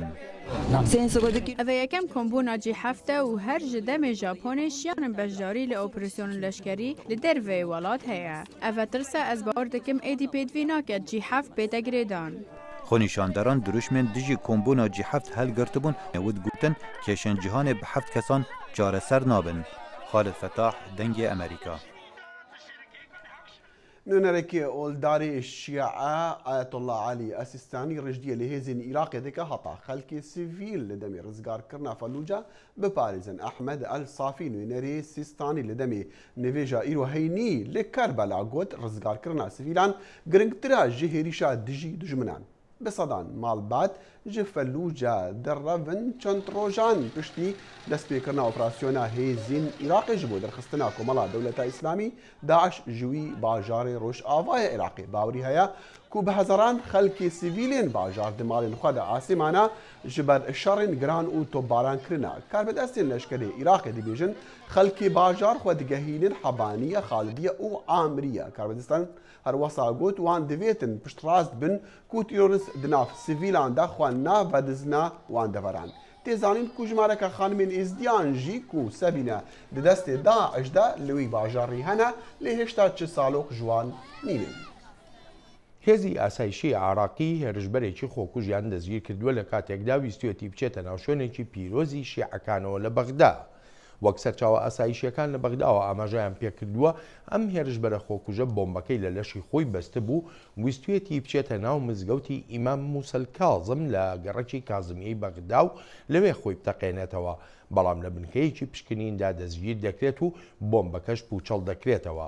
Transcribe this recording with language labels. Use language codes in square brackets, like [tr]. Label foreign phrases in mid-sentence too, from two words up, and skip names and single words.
[ku] Ev yekem kombûna G7 û her ji demê Japonê şiyanin beşdarî li operasyonên leşkerî li dervê welat heye. Ev tirse ez bawer dikim êdî pêdivî nake G7 bête girêdan. Xwenîşanderan dirûjmên dijî kombûna G7 helgirtibûn newid gotin kêşên cîhanê bi 7 kesan çareser nabin. Xalid Fetah, Dengê Amerîka. نونەرێکی ئۆلداری شیعە ئایەتوڵڵا عەلی ئەسیستانی ڕژدیە لە هێزین عێراقê dike heta xelkê sivîl li demê rizgarkirina Felûca bipارêzin. Ehmed El Safî nûnerê Sîstanî li demê nivêja îro heynî li Kerbela got rizgarkirina sivîlan giringtir e ji hêrîşa dijî dijminan. Bi sedan malbat ji Felûca derrevin çend rojan piştî destpêkirina operasyona hêzên Iraqê ji bo derxistina Komala Dewleta İslamî Daeş ji wî bajarê Rojavayê Iraqê bawerî heye ku bi hezaran xelkê sivîlên bajar di malên xwe de asêmana ji ber şerên giran û topbarankirinê karbidestên leşkerê Iraqê dibêjin xelkê bajar xwe digehînin Hebaniye, Xalidiye û Amiriye. Karbidistan هەروەسا گوت وان دەبێتن پشتڕاست بن ku terorîst di nav sivîlan de xwe navedizna wan deveran. تێزانین کو ژمارەکە خانمên ئێزدیان ژی و سەبینە di destê Daişda li wî bajarî hene lê hêşta çi salok ji wan nînin. [ckb] هێزی ئاسایشی عراقی هێرشبەرێکی خۆکوژیان دەستگیر کردووە لە کاتێکدا ویستوێتی بچێتە ناو شوێنێکی پیرۆزی شیعەکانەوە لە بەغدا. وەک سەرچاوە ئاسایشیەکان لە بەغداوە ئاماژەیان پێکردووە ئەم هێرشبەرە خۆکوژە بۆمبەکەی لە لەشی خۆی بەستە بوو ویستوێتی بچێتە ناو مزگەوتی ئیمام موسەل کاظم لە گەڕەکی کازمیەی بەغدا و لەوێ خۆی بتەقێنێتەوە، بەڵام لە بنکەیەکی پشکنیندا دەستگیر دەکرێت و بۆمبەکەش پوچەڵ دەکرێتەوە.